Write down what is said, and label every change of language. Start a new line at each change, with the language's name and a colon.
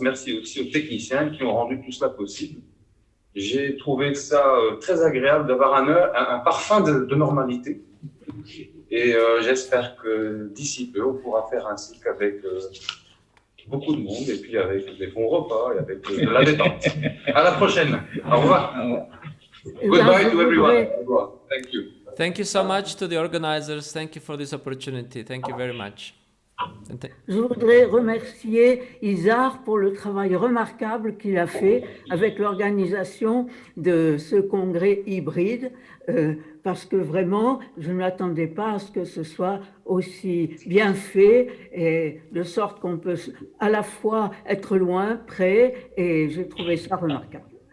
French: Merci aussi aux techniciens qui ont rendu tout cela possible. J'ai trouvé ça très agréable d'avoir un parfum de normalité. Et j'espère que d'ici peu, on pourra faire un cycle avec beaucoup de monde et puis avec des bons repas et avec de la détente. À la prochaine. Au revoir.
English: Goodbye to everyone. Thank you. Thank you so much to the organizers. Thank you for this opportunity. Thank you very much.
French: Je voudrais remercier Isar pour le travail remarquable qu'il a fait avec l'organisation de ce congrès hybride, parce que vraiment, je ne m'attendais pas à ce que ce soit aussi bien fait, et de sorte qu'on peut à la fois être loin, près, et j'ai trouvé ça remarquable.